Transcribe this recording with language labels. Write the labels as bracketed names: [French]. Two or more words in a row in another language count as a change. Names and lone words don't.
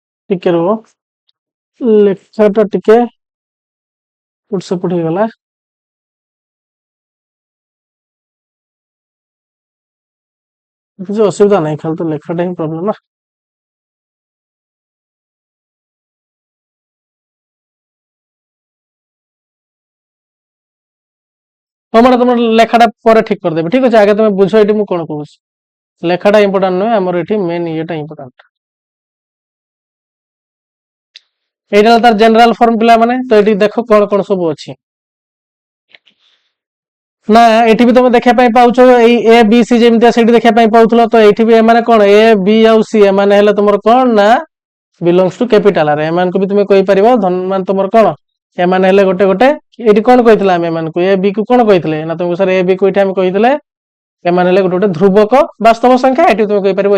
[Odia] ଟିକେ ରୁହ ଲେଖାଟା ଟିକେ ଏପଟ ସେପଟ ହେଇଗଲା କିଛି ଅସୁବିଧା ନାହିଁ ଖାଲି ତ ଲେଖାଟା ହିଁ ପ୍ରୋବ୍ଲେମ ନା ତମର ତମର ଲେଖାଟା ପରେ ଠିକ କରିଦେବି ଠିକ ଅଛି ଆଗେ ତମେ ବୁଝ ଏଠି ମୁଁ କଣ କହୁଛି ଲେଖାଟା ଇମ୍ପୋର୍ଟାଣ୍ଟ ନୁହେଁ ଆମର ଏଠି ମେନ୍ ଇଏଟା ଇମ୍ପୋର୍ଟାଣ୍ଟ ଏଇଟା ହେଲା ତାର ଜେନେରାଲ ଫର୍ମ ପିଲାମାନେ ତ ଏଠି ଦେଖ କଣ କଣ ସବୁ ଅଛି ନା ଏଠି ବି ତମେ ଦେଖିବା ପାଇଁ ପାଉଛ ଏଇ ଏ ବି ସି ଯେମିତିଆ ସେଇଠି ଦେଖିବା ପାଇଁ ପାଉଥିଲ ତ ଏଇଠି ବି ଏମାନେ କଣ ଏ ବି ଆଉ ସି ଏମାନେ ହେଲେ ତମର କଣ ନା [English] belongs to capital R [Odia] ଏମାନଙ୍କୁ ବି ତୁମେ କହିପାରିବ ମାନେ ତମର କଣ ଏମାନେ ହେଲେ ଗୋଟେ ଗୋଟେ ଏଠି କଣ କହିଥିଲେ ଆମେ ଏମାନଙ୍କୁ ଏ ବି କୁ କଣ କହିଥିଲେ ନା ତମକୁ ସାର୍ ଏ ବି କୁ ଏଠି ଆମେ କହିଥିଲେ ଏମାନେ ହେଲେ ଗୋଟେ ଗୋଟେ ଧ୍ରୁବକ ବାସ୍ତବ ସଂଖ୍ୟା ଏଠି ତୁମେ କହିପାରିବ